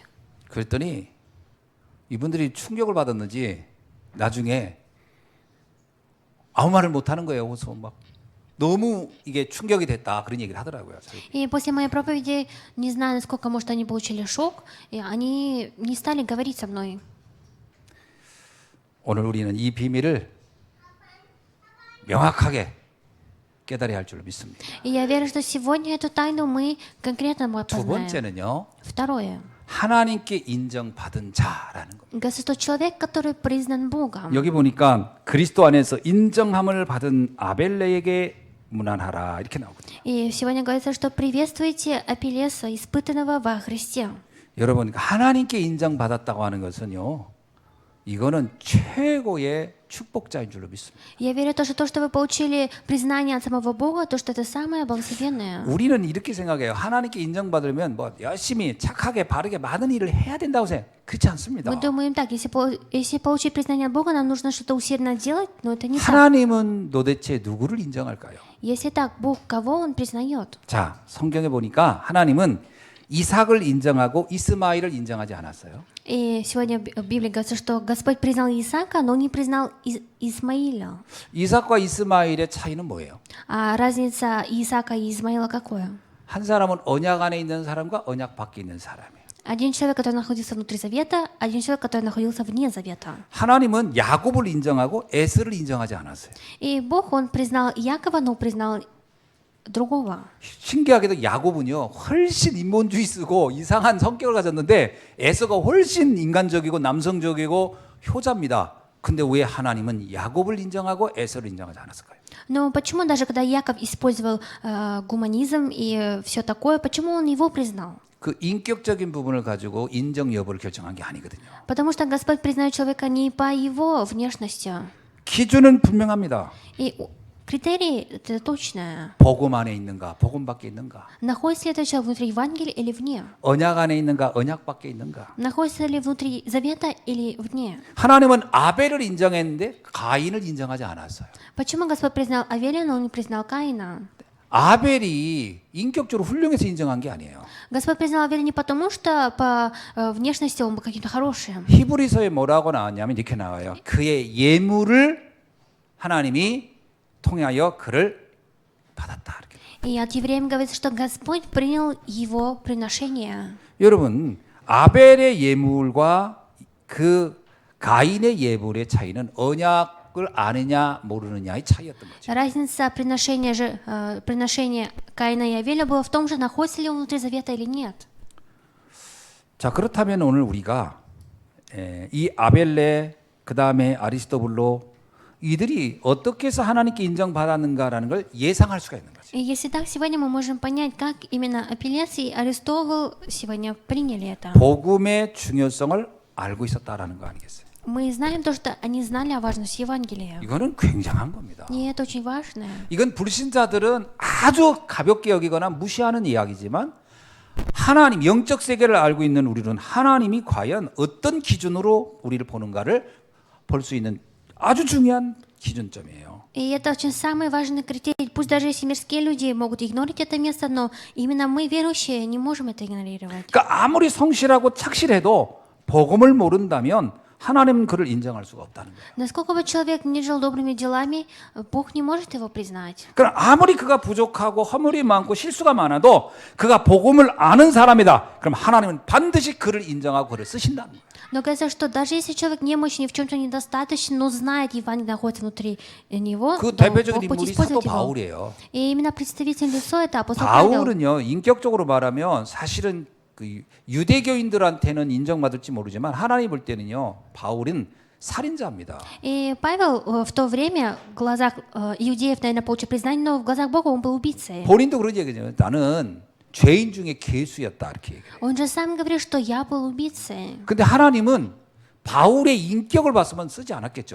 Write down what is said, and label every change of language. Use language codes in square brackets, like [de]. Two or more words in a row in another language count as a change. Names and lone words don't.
[ko] 그랬더니 이분들이 충격을 받았는지 나중에 아무 말을 못 하는 거예요. 그래서 막 너무 이게 충격이 됐다 그런 얘기를 하더라고요. [ru] И после моей проповеди, не знаю, насколько, может, они получили шок, и они не стали говорить со мной. [ko] 오늘 우리는 이 비밀을 명확하게 깨달아야 할 줄로 믿습니다. [ru] И я верю, что сегодня эту тайну мы конкретно [ko] 두 [ru] познаем. [ko] 번째는요. [ru] Второе. [ko] 하나님께 인정받은 자라는 겁니다. [ru] Господь, человек, который признан Богом. [ko] 여기 보니까 그리스도 안에서 인정함을 받은 아벨레에게 문안하라 이렇게 나오거든요. [ru] И сегодня говорится, что приветствуйте Апеллеса, испытанного во Христе. [ko] 여러분 하나님께 인정받았다고 하는 것은요. 이거는 최고의 축복자인 줄로 믿습니다. [ru] Я верю тоже, то, что вы получили признание от самого Бога, то, что это самое благословенное. [ko] 우리는 이렇게 생각해요. 하나님께 인정받으면 뭐 열심히 착하게 바르게 많은 일을 해야 된다고 생각. 그렇지 않습니다. [ru] Мы думаем так, если получить признание от Бога, нам нужно что-то усердно делать, но это не так. [ko] 하나님은 도대체 누구를 인정할까요? [ru] Если так, Бог кого Он признает? [ko] 자, 성경에 보니까 하나님은 이삭을 인정하고 이스마엘을 인정하지 않았어요. [ru] И сегодня в Библии говорится, что Господь признал Исаака, но не признал Исмаиля. [ko] 이삭과 이스마엘의 차이는 뭐예요? [ru] А разница Исаака и Измаила какое? [ko] 한 사람은 언약 안에 있는 사람과 언약 밖에 있는 사람이에요. [ru] Один человек, который находился внутри завета, один человек, который находился вне завета. [ko] 하나님은 야곱을 인정하고 에스를 인정하지 않았어요. [ru] И Бог, Он признал Якова, но признал другого. [ko] 신기하게도 야곱은요 훨씬 인본주의 쓰고 이상한 성격을 가졌는데 에서가 훨씬 인간적이고 남성적이고 효자입니다. 근데 왜 하나님은 야곱을 인정하고 에서를 인정하지 않았을까요? [ru] Но почему даже когда Яков использовал гуманизм и все такое, почему он его признал? [ko] 그 인격적인 부분을 가지고 인정 여부를 결정한 게 아니거든요. [ru] Потому что Господь признает человека не по его внешности. [ko] 기준은 분명합니다. [ru] И Критерий это точно. [ko] 복음 안에 있는가, 복음 밖에 있는가, [ru] Находится ли этот человек внутри Евангелия или вне? [ko] 언약 안에 있는가, 언약 밖에 있는가. [ru] Находится ли внутри завета или вне? [ko] 하나님은 아벨을 인정했는데 가인을 인정하지 않았어요. [ru] Почему Господь признал Авеля, но Он не признал Каина? [ko] 아벨이 인격적으로 훌륭해서 인정한 게 아니에요. [ru] Господь признал Авеля не потому, что по внешности он был каким-то хорошим. [ko] 히브리서에 뭐라고 나왔냐면 이렇게 나와요. 그의 예물을 하나님이 통하여 그를 받았다. 이렇게. [ru] И от евреям говорится, что Господь принял его приношение. [ko] 여러분, 아벨의 예물과 그 가인의 예물의 차이는 언약을 아느냐 모르느냐의 차이였던 거죠. [ru] Разница приношения Каина и Авеля была в том же, находится ли он внутри завета или нет. [ko] 자, 그렇다면 오늘 우리가 이 아벨레 그 다음에 아리스토블로 이들이 어떻게 해서 하나님께 인정받았는가라는 걸 예상할 수가 있는 거죠. [ru] И если так, сегодня мы можем понять, как именно Апеллес и Аристовул сегодня приняли это. [ko] 복음의 중요성을 알고 있었다라는 거 아니겠어요? [ru] Мы знаем то, что они знали о важности Евангелия. [ko] 이거는 굉장한 겁니다. [ru] И это очень важно. [ko] 이건 불신자들은 아주 가볍게 여기거나 무시하는 이야기지만 하나님 영적 세계를 알고 있는 우리는 하나님이 과연 어떤 기준으로 우리를 보는가를 볼 수 있는 아주 중요한 기준점이에요. [ru] И это очень самый важный критерий. Пусть даже если мирские люди могут игнорить это место, но именно мы, верующие, не можем это игнорировать. [ko] 그러니까 아무리 성실하고 착실해도 복음을 모른다면 하나님은 그를 인정할 수가 없다는 거예요. Насколько бы человек не жил добрыми делами, Бог не может его признать. 그럼 아무리 그가 부족하고 허물이 많고 실수가 많아도 그가 복음을 아는 사람이다. 그럼 하나님은 반드시 그를 인정하고 그를 쓰신다는 거예요. [ru] Но кажется, что даже если человек немощен и в чем-то недостаточен, но знает, Евангелие находится внутри него, [ko] 그 [ru] то [ko] 대표적인 [ru] Бог будет [ko] 인물이 사도 [ru] использовать его. [ko] 바울이에요. [ru] И именно представитель лицо это апостол Павел. [ko] 바울은요, 인격적으로 말하면 사실은 그 유대교인들한테는 인정받을지 모르지만 하나님 볼 때는요, 바울은 살인자입니다. [ru] И Павел в то время в глазах иудеев, наверное, получил признание, но в глазах Бога он был убийцей. [ko] 본인도 그런 얘기죠. 나는 죄인 중에 괴수였다 이렇게 얘기해요. [ru] Он же сам говорил, что я был убийцей. [ko] 근데 하나님은 바울의 인격을 봤으면 쓰지 않았겠죠.